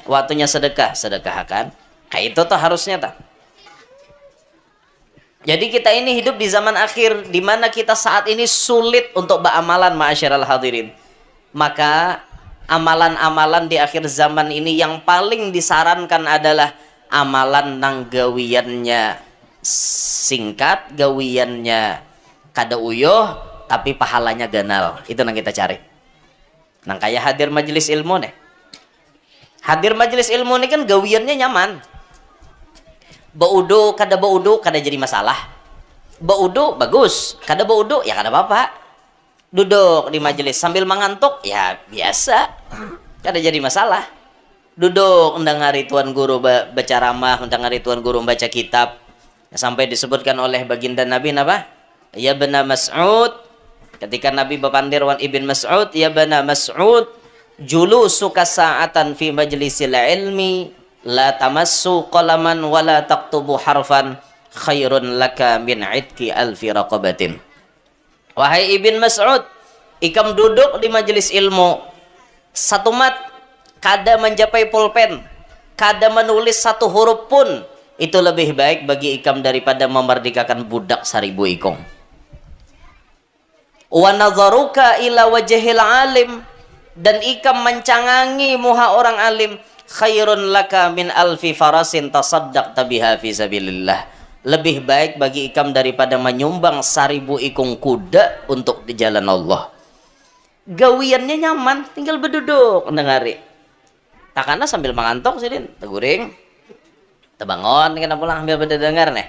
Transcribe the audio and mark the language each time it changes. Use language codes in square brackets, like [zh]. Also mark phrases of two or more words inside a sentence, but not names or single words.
[bjn] Waktunya sedekah, sedekahkan. Kayak itu tuh harusnya tak. Jadi kita ini hidup di zaman akhir di mana kita saat ini sulit untuk beramalan, [ar] معاشر الحاضرين. [bjn] Maka amalan-amalan di akhir zaman ini yang paling disarankan adalah amalan nang gawiannya singkat, gawiannya kada uyuh, tapi pahalanya ganal. Itu yang kita cari. Nang kayak hadir majelis ilmu nih. Hadir majelis ilmu nih kan gawiannya nyaman. Baudu kada jadi masalah. Baudu bagus, kada baudu ya kada apa-apa. Duduk di majelis sambil mengantuk ya biasa, kada jadi masalah. Duduk mendengari tuan guru baca ramah, mendengari tuan guru baca kitab. Sampai disebutkan oleh baginda Nabi apa? [ar] يا ابن مسعود, [bjn] ketika Nabi berpandir wan ibn Mas'ud, [ar] يا ابن مسعود جلوسك ساعة في مجلس العلم لا تمس قلما ولا تكتب حرفا خير لك من عتق ألف رقبة. [bjn] Wahai ibn Mas'ud, ikam duduk di majelis ilmu satu mat, kada mencapai pulpen, kada menulis satu huruf pun, itu lebih baik bagi ikam daripada memerdekakan budak 1000 ikong. [ar] ونظرك إلى وجه العالم, [bjn] dan ikam mencangangi muha orang alim, [ar] خير لك من ألف فرس تصدقت بها في سبيل الله. [bjn] Lebih baik bagi ikam daripada menyumbang 1000 ikung kuda untuk di jalan Allah. Gawiannya nyaman, tinggal berduduk mendengari. Takana sambil mengantuk sih din, teguring, tebangon, kena pulang ambil berdengar nih.